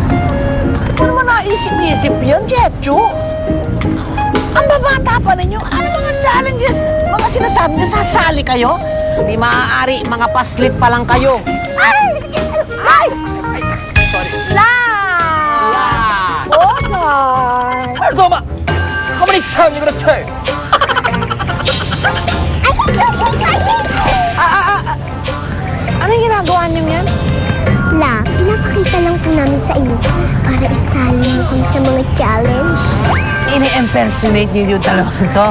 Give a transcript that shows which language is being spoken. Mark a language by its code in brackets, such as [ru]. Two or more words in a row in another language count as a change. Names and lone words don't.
[tl] Ano mo naisip-isip yun, Jetsu? Ang babata pa ninyo. Ano mga challenges? Mga sinasabi niyo, sasali kayo? Hindi maaari, mga paslit pa lang kayo. Ay! Ay! Sorry. La! La! [en] Oh, God! [zh] 二哥们，我们来唱你们的曲。 [tl] Ano yung ginagawa niyo yan? La, pinapakita lang po namin sa inyo para isali mo kami sa mga challenge. Ini-impersonate niyo yung dalawang to.